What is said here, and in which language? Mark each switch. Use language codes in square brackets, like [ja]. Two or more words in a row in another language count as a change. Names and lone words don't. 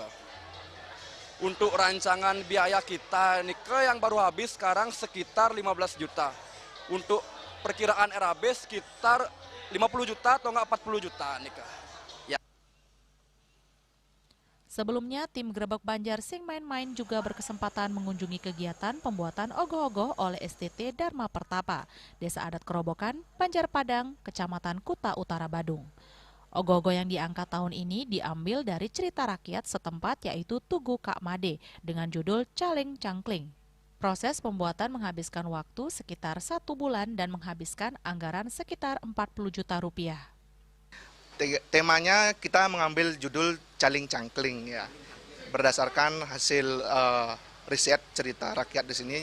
[id] Untuk rancangan biaya kita Nike yang baru habis sekarang sekitar 15 juta. Untuk perkiraan RAB sekitar 50 juta atau enggak 40 juta Nike. Ya. Sebelumnya tim Grebek Banjar Sing Main-Main juga berkesempatan mengunjungi kegiatan pembuatan ogoh-ogoh oleh STT Dharma Pertapa, Desa Adat Kerobokan, Banjar Padang, Kecamatan Kuta Utara Badung. Ogoh-ogoh yang diangkat tahun ini diambil dari cerita rakyat setempat yaitu Tugu Kak Made dengan judul Caling Cangkling. Proses pembuatan menghabiskan waktu sekitar 1 bulan dan menghabiskan anggaran sekitar 40 juta rupiah. Temanya kita mengambil judul Caling Cangkling ya, berdasarkan hasil riset cerita rakyat di sini.